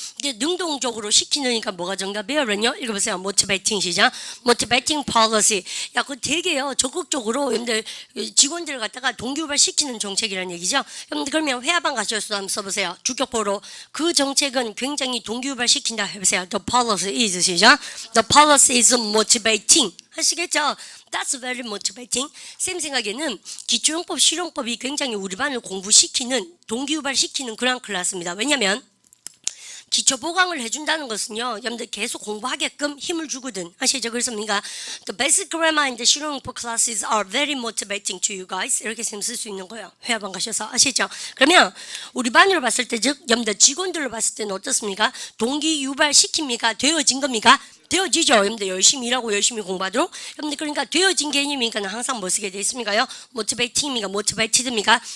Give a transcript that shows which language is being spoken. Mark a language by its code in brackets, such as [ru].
[ko] 이게 능동적으로 시키느니까 뭐가 정답이에요? 그러면요. 읽어보세요. motivating 시작. motivating policy. 야, 그거 되게요. 적극적으로 여러분들 직원들을 갖다가 동기유발 시키는 정책이라는 얘기죠. 여러분들 그러면 회화방 가셔서 한번 써보세요. 주격보로 그 정책은 굉장히 동기유발 시킨다 해보세요. [en] The policy is [ko] 시작. [en] The policy is motivating. [ko] 하시겠죠? [en] That's very motivating. [ko] 쌤 생각에는 기초용법, 실용법이 굉장히 우리 반을 공부시키는, 동기유발 시키는 그런 클래스입니다. 왜냐면 기초 보강을 해준다는 것은요, 여러분들 계속 공부하게끔 힘을 주거든. 아시죠? 그래서 뭔가 [en] the basic grammar and the 실용법 classes are very motivating to you guys. [ko] 이렇게 쌤 쓸 수 있는 거예요. 회화방 가셔서 아시죠? 그러면 우리 반으로 봤을 때, 즉 여러분들 직원들로 봤을 때는 어떻습니까? 동기 유발 시킵니까? 되어진 겁니까? 되어지죠. 여러분들 열심히 일하고 열심히 공부하도록. 여러분들 그러니까 되어진 개념이니까 항상 뭐 쓰게 돼 있습니까요? motivating입니까? motivated입니까?